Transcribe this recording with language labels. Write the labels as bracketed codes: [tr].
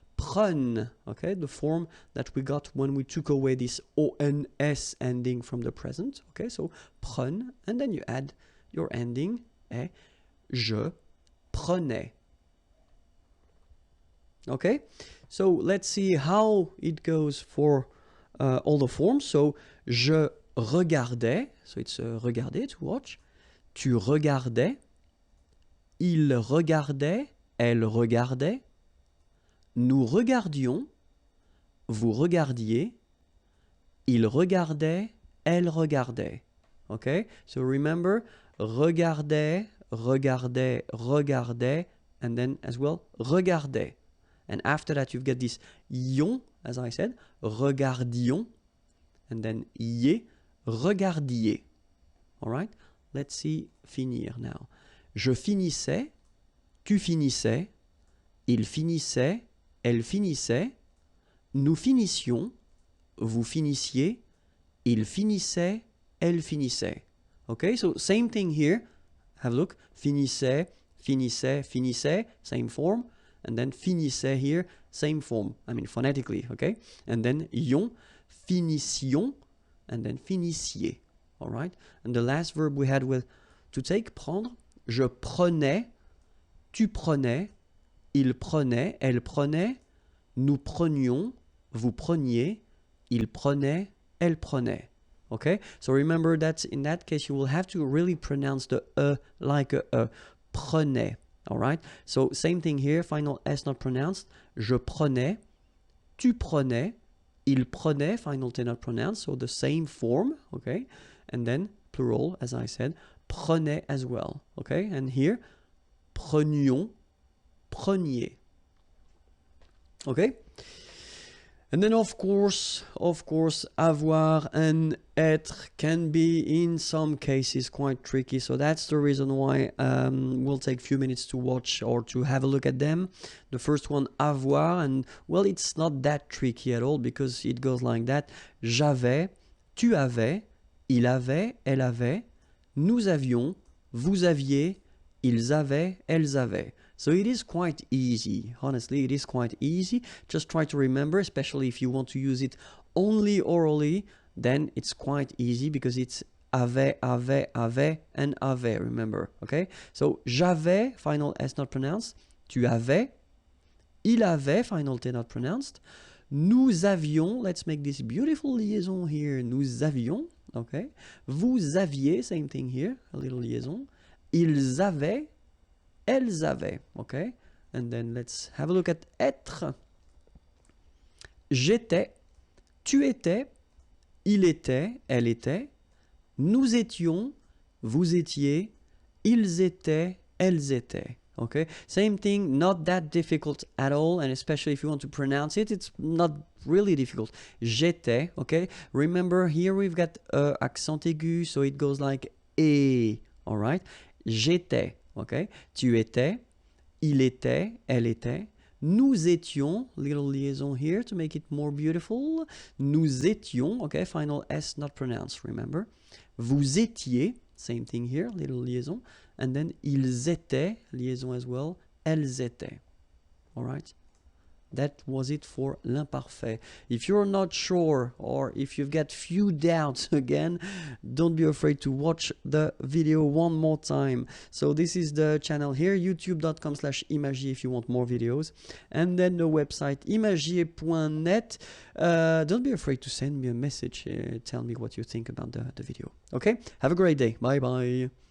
[en] prenne, okay, the form that we got when we took away this ONS ending from the present, okay, so prenne, and then you add your ending, [fr] je prenais. [en] Okay, so let's see how it goes for all the forms. So, [fr] je regardais, [en] so it's regarder, to watch. [fr] Tu regardais, il regardait, elle regardait. Nous regardions, vous regardiez, il regardait, elle regardait. [en] Okay, so remember, regardait, regardait, regardait, and then as well, regardait. And after that, you've got this ion, as I said, regardions, and then ier, regardiez. All right, let's see finir now. [fr] Je finissais, tu finissais, il finissait, elle finissait, nous finissions, vous finissiez, il finissait, elle finissait. [en] Okay, so same thing here. Have a look. Finissait, finissait, finissait, same form. And then finissait here, same form. I mean phonetically, okay? And then ion, finissions, and then finissiez. All right? And the last verb we had with to take, prendre. [fr] Je prenais, tu prenais, il prenait, elle prenait, nous prenions, vous preniez, il prenait, elle prenait. [en] Okay? So remember that in that case you will have to really pronounce the like a prenait. All right? So same thing here, final S not pronounced. [fr] Je prenais, tu prenais, il prenait, [en] final T not pronounced, so the same form, okay? And then plural, as I said, prenait as well, okay? And here, prenions, preniez. Okay? And then of course, avoir and être can be in some cases quite tricky. So that's the reason why we'll take a few minutes to watch or to have a look at them. The first one, avoir, and well, it's not that tricky at all because it goes like that. [fr] J'avais, tu avais, il avait, elle avait, nous avions, vous aviez, ils avaient, elles avaient. [en] So it is quite easy. Honestly, it is quite easy. Just try to remember, especially if you want to use it only orally, then it's quite easy because it's avait, and avait, remember, okay? So, [fr] j'avais, [en] final S not pronounced. [fr] Tu avais. Il avait, [en] final T not pronounced. [fr] Nous avions, [en] let's make this beautiful liaison here. [fr] Nous avions, [en] okay? [fr] Vous aviez, [en] same thing here, a little liaison. [fr] Ils avaient. Elles avaient, [en] okay? And then let's have a look at être. [fr] J'étais, tu étais, il était, elle était, nous étions, vous étiez, ils étaient, elles étaient. [en] Okay? Same thing, not that difficult at all, and especially if you want to pronounce it, it's not really difficult. [fr] J'étais, [en] okay? Remember, here we've got accent aigu, so it goes like et, all right? [fr] J'étais. [en] Okay, [fr] tu étais, il était, elle était, nous étions, [en] little liaison here to make it more beautiful, [fr] nous étions, [en] okay, final S not pronounced, remember, [fr] vous étiez, [en] same thing here, little liaison, and then [fr] ils étaient, [en] liaison as well, [fr] elles étaient, [en] all right? That was it for l'imparfait. If you're not sure or if you've got few doubts again, don't be afraid to watch the video one more time. So this is the channel here, youtube.com/imagier if you want more videos. And then the website imagier.net. Don't be afraid to send me a message. Tell me what you think about the video. Okay? Have a great day. Bye-bye.